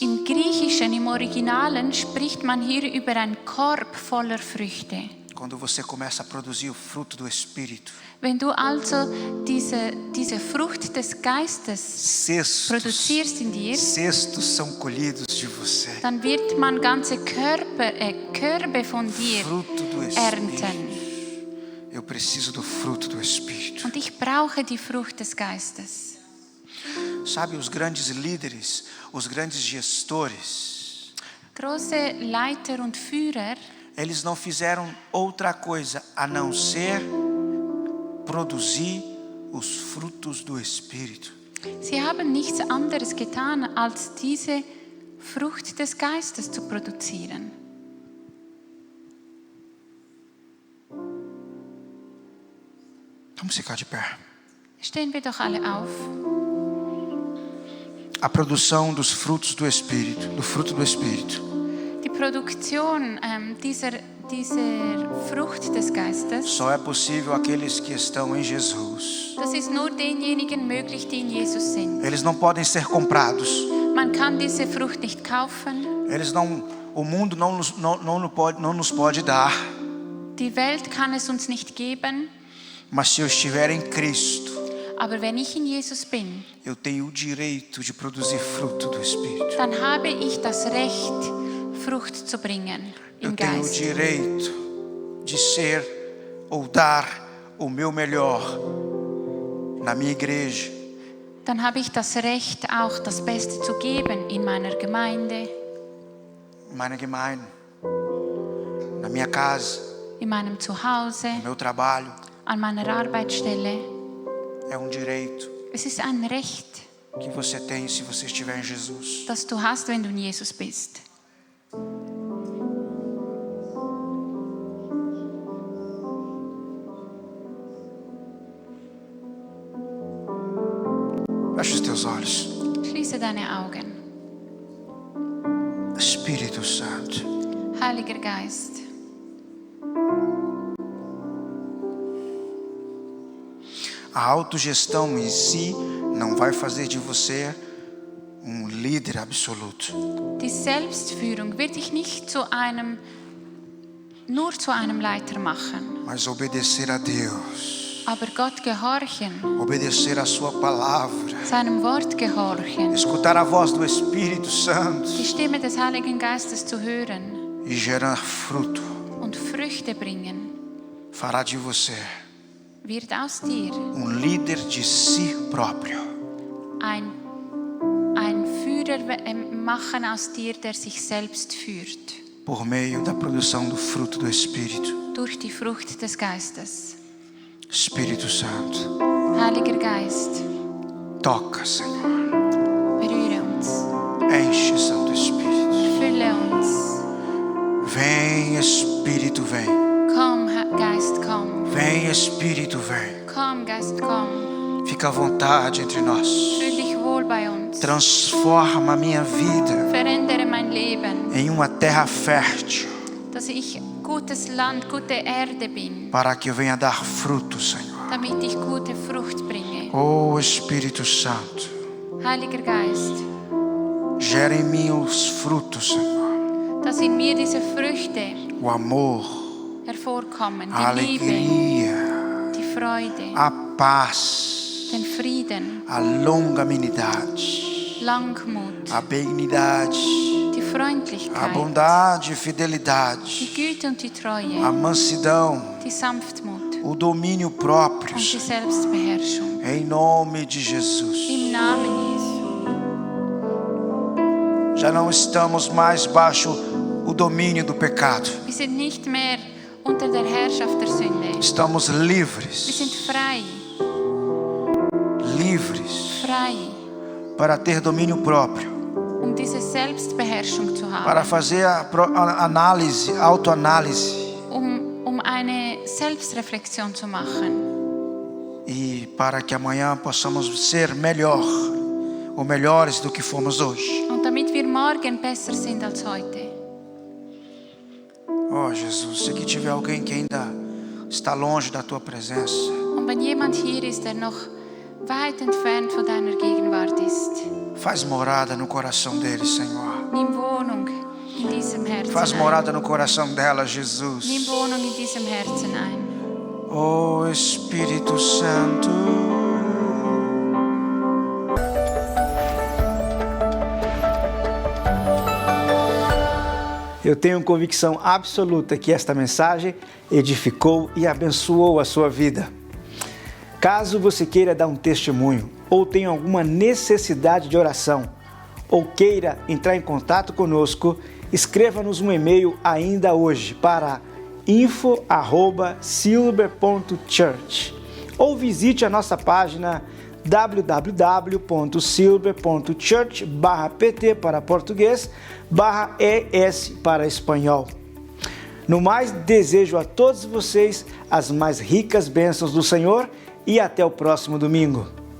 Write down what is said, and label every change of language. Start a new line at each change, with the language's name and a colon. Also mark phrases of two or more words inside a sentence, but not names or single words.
German: Im Griechischen, im Originalen, spricht man hier über einen Korb voller Früchte.
Portuguese: Quando você começa a produzir o fruto do Espírito,
German: Wenn du also diese Frucht des Geistes produzierst in dir,
Portuguese: cestos são colhidos de você.
German: dann wird man ganze Körbe von dir
Portuguese: Fruto do
German: ernten.
Portuguese: Espírito. Eu preciso do fruto do Espírito.
German: Und ich brauche die Frucht des Geistes.
Portuguese: Sabe, os grandes líderes, os grandes gestores,
German: Große Leiter und Führer,
Portuguese: eles não fizeram outra coisa a não ser produzir os frutos do Espírito.
German: sie haben nichts anderes getan, als diese Frucht des Geistes zu produzieren.
Portuguese: Vamos ficar de pé.
German: Stehen wir doch alle auf.
Portuguese: A produção dos frutos do Espírito, do fruto do Espírito,
German: Die Produktion dieser Frucht des Geistes,
Portuguese: só é possível àqueles que estão em Jesus.
German: das ist nur denjenigen möglich, die in Jesus sind.
Portuguese: Eles não podem ser comprados.
German: Man kann diese Frucht nicht kaufen.
Portuguese: O mundo não nos pode dar.
German: Die Welt kann es uns nicht geben.
Portuguese: Mas se eu estiver em Cristo,
German: Aber wenn ich in Jesus bin,
Portuguese: eu tenho o direito de produzir fruto do Espírito.
German: dann habe ich das Recht, Frucht zu bringen
Portuguese: Eu
German: im
Portuguese: tenho o
German: Geist.
Portuguese: direito de ser ou dar o meu melhor na minha igreja,
German: dann habe ich das Recht, auch das Beste zu geben in meiner Gemeinde,
Portuguese: na minha casa,
German: in meinem Zuhause,
Portuguese: no meu trabalho.
German: an meiner Arbeitsstelle.
Portuguese: É direito
German: Es ist ein Recht,
Portuguese: que você tem se você estiver em Jesus.
German: das du hast, wenn du in Jesus bist.
Portuguese: Feche os teus olhos.
German: Schließe deine Augen.
Portuguese: Espírito Santo,
German: Heiliger Geist,
Portuguese: a autogestão em si não vai fazer de você líder absoluto.
German: die Selbstführung wird dich nicht nur zu einem Leiter machen,
Portuguese: Mas obedecer a Deus,
German: aber Gott gehorchen,
Portuguese: obedecer a sua palavra,
German: seinem Wort gehorchen,
Portuguese: escutar a voz do Espírito Santo
German: die Stimme des Heiligen Geistes zu hören
Portuguese: e gerar fruto,
German: und Früchte bringen,
Portuguese: fará de você
German: wird aus dir
Portuguese: líder de si próprio.
German: ein Führer machen aus dir, der sich selbst führt,
Portuguese: Por meio da produção do fruto do Espírito.
German: durch die Frucht des Geistes.
Portuguese: Espírito Santo,
German: Heiliger Geist,
Portuguese: toca, Senhor.
German: berühre uns,
Portuguese: Enche, Santo Espírito.
German: erfülle uns.
Portuguese: Vem, Espírito, vem.
German: Komm, Geist, komm.
Portuguese: Vem, Espírito, vem.
German: Komm, Geist, komm.
Portuguese: Fica à vontade entre nós.
German: Fühl dich wohl bei uns.
Portuguese: Transforma a minha vida
German: Verändere mein Leben,
Portuguese: em uma terra fértil,
German: dass ich gutes Land, gute Erde bin,
Portuguese: para que eu venha dar fruto, Senhor.
German: damit ich gute Frucht bringe.
Portuguese: Oh, Espírito Santo,
German: Heiliger Geist,
Portuguese: gera em mim os frutos, Senhor.
German: dass in mir diese Früchte
Portuguese: O amor,
German: hervorkommen,
Portuguese: a
German: die Liebe,
Portuguese: alegria,
German: die Freude,
Portuguese: a paz,
German: den Frieden,
Portuguese: a longanimidade,
German: Langmut,
Portuguese: a benignidade,
German: die
Portuguese: a
German: Freundlichkeit,
Portuguese: bondade e
German: die
Portuguese: fidelidade,
German: Güte und die
Portuguese: a
German: Treue,
Portuguese: mansidão,
German: die Sanftmut
Portuguese: o domínio próprio,
German: und die
Portuguese: Senhor.
German: Selbstbeherrschung.
Portuguese: Em nome de Jesus.
German: Im Namen Jesu.
Portuguese: Já não estamos mais baixo o domínio do pecado.
German: Wir sind nicht mehr unter der Herrschaft der Sünde.
Portuguese: Estamos
German: Wir
Portuguese: livres,
German: sind frei,
Portuguese: livres
German: frei,
Portuguese: para ter domínio próprio,
German: um diese Selbstbeherrschung zu
Portuguese: para
German: haben,
Portuguese: fazer a análise, autoanálise
German: um eine Selbstreflexion zu machen
Portuguese: e para que amanhã possamos ser melhor ou melhores do que fomos hoje.
German: und damit wir morgen besser sind als heute.
Portuguese: Oh Jesus, se aqui tiver alguém que ainda está longe da tua presença,
German: Und wenn jemand hier ist, der noch weit entfernt von deiner Gegenwart ist,
Portuguese: faz morada no coração dele, Senhor.
German: nimm Wohnung in diesem Herzen
Portuguese: Faz
German: ein.
Portuguese: morada no coração dela,
German: Nimm
Portuguese: Jesus.
German: Wohnung in diesem Herzen ein.
Portuguese: Oh Espírito Santo. Eu tenho convicção absoluta que esta mensagem edificou e abençoou a sua vida. Caso você queira dar um testemunho ou tenha alguma necessidade de oração ou queira entrar em contato conosco, escreva-nos um e-mail ainda hoje para info@silber.church ou visite a nossa página www.silber.church/pt para português /ES para espanhol. No mais, desejo a todos vocês as mais ricas bênçãos do Senhor e até o próximo domingo.